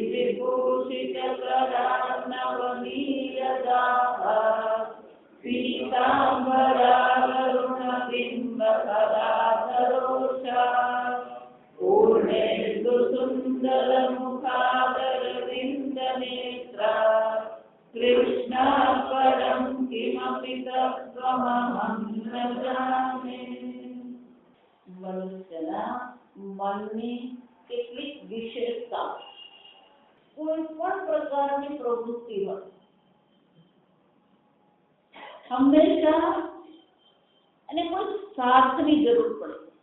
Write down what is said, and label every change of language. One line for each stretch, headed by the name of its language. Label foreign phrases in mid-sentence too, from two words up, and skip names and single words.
Sanskrit: विभूषितकरार्णवनीयदाः पीताम्बरावरुणबिम्बफलाधरोषा पूर्णेन्दुसुन्दरमुखादरविन्दनेत्रा कृष्णा परं किमपि तत्त्वमहं न जाने।
Gujarati: મનુષ્યના મનની કેટલીક વિશેષતા કોઈ પણ પ્રકારની પ્રવૃત્તિ હોય હંમેશા એને કોઈ સાથની જરૂર પડે.